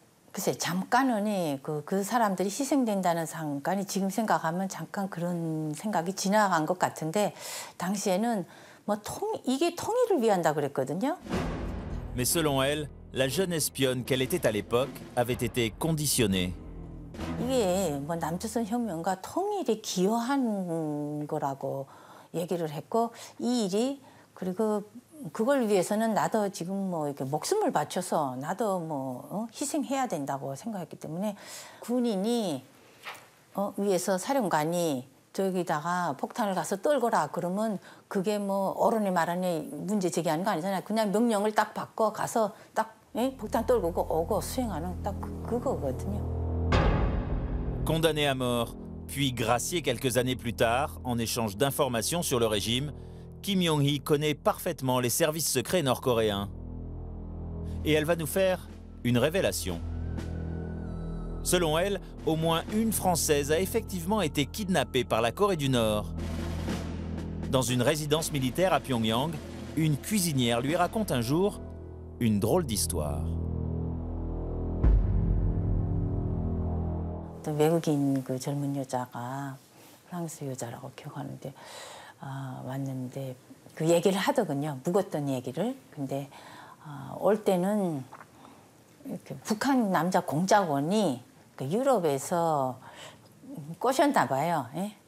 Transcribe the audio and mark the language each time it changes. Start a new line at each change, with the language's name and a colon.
Korean: 글쎄 잠깐은 그 사람들이 희생된다는 잠깐이 지금 생각하면 잠깐 그런 생각이 지나간 것 같은데 당시에는 뭐 이게 통일을 위한다 그랬거든요.
French: Mais selon elle, la jeune espionne qu'elle était à l'époque avait été conditionnée.
Korean: 이게 뭐 남조선 혁명과 통일에 기여한 거라고 얘기를 했고 이 일이 그리고 그걸 위해서는 나도 지금 뭐 이렇게 목숨을 바쳐서 나도 뭐 희생해야 된다고 생각했기 때문에 군인이 위에서 사령관이 저기다가 폭탄을 가서 떨거라 그러면 그게 뭐 어른이 말하니 문제 제기하는 거 아니잖아요. 그냥 명령을 딱 받고 가서 딱 폭탄 떨고 오고 수행하는 딱 그거거든요.
French: Condamné à mort, puis gracié quelques années plus tard en échange d'informations sur le régime, Kim Yong-hee connaît parfaitement les services secrets nord-coréens. Et elle va nous faire une révélation. Selon elle, au moins une Française a effectivement été kidnappée par la Corée du Nord. Dans une résidence militaire à Pyongyang, une cuisinière lui raconte un jour une drôle d'histoire.
Korean: 외국인 그 젊은 여자가 프랑스 여자라고 기억하는데 왔는데 그 얘기를 하더군요. 묵었던 얘기를. 근데 올 때는 이렇게 북한 남자 공작원이 그 유럽에서 꼬셨나 봐요. 예?